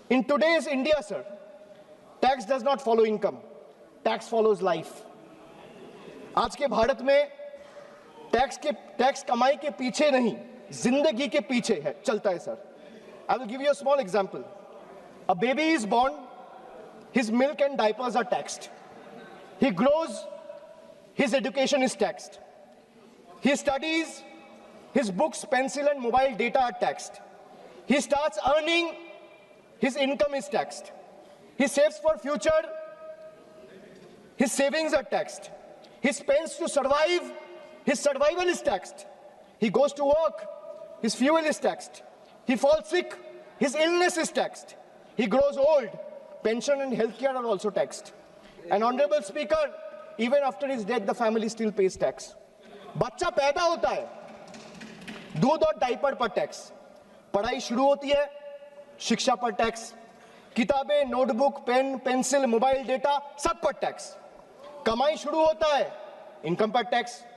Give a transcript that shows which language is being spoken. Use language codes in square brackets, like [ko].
[en] In today's India, sir, tax does not follow income. Tax follows life. [hi] आज के भारत में tax कमाई के पीछे नहीं, जिंदगी के पीछे है, चलता है sir. [en] I will give you a small example. A baby is born, his milk and diapers are taxed. He grows, his education is taxed. He studies, his books, pencil and mobile data are taxed. He starts earning, his income is taxed. He saves for future, his savings are taxed. He spends to survive, his survival is taxed. He goes to work, his fuel is taxed. He falls sick, his illness is taxed. He grows old, pension and healthcare are also taxed. And Honorable Speaker, even after his death, the family still pays tax. [hi] बच्चा पैदा होता है, दूध और diaper पर tax, पढ़ाई शुरू होती है, शिक्षा पर टैक्स, किताबें, notebook, pen, pencil, mobile data सब पर टैक्स, कमाई शुरू होता है, इनकम पर टैक्स,